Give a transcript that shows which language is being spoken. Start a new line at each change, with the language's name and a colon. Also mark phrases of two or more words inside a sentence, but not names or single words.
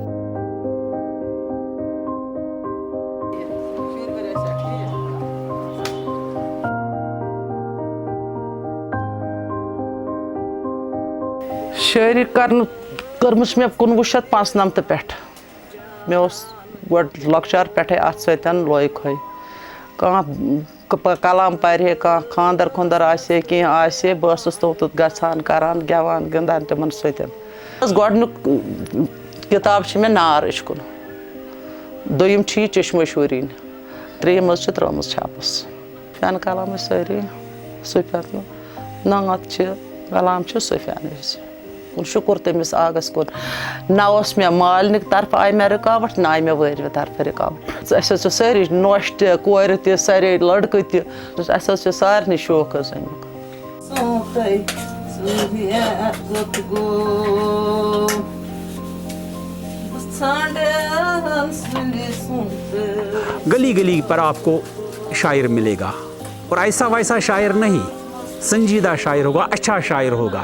Kashmiri: شاعری کرمس میں 1995 پہ مے گۄڈٕ لۄکچار پٮ۪ٹھے اتھ سۭتۍ لوے کھوے کانٛہہ کلام پرِ کانٛہہ خاندر خُندر آسہِ کینٛہہ آسہِ بہٕ ٲسٕس توٚت گژھان کران گٮ۪وان گِنٛدان تِمن سۭتۍ گۄڈنیُک کِتاب چھِ مےٚ نار اِشقُن دوٚیِم چھِ یہِ چشمے شوٗریٖن ترٛیٚیِم حظ چھِ ترٲومٕژ چھاپس فین کلام ٲسۍ سٲری سُفیان نعت چھِ کلام چھِ سُفیان شکر تٔمِس آگس کُن نہ اوس مےٚ مالنہِ طرفہٕ آیہِ مےٚ رُکاوٹ نہ آیہِ مےٚ وٲرۍوِ طرفہٕ رُکاوٹ اَسہِ حظ چھِ سٲری نۄش تہِ کورِ تہِ سارے لڑکہٕ تہِ اَسہِ حظ چھِ سارنٕے شوق حظ امیُک
Urdu: گلی گلی پر آپ کو شاعر ملے گا اور ایسا ویسا شاعر نہیں سنجیدہ شاعر ہوگا اچھا شاعر ہوگا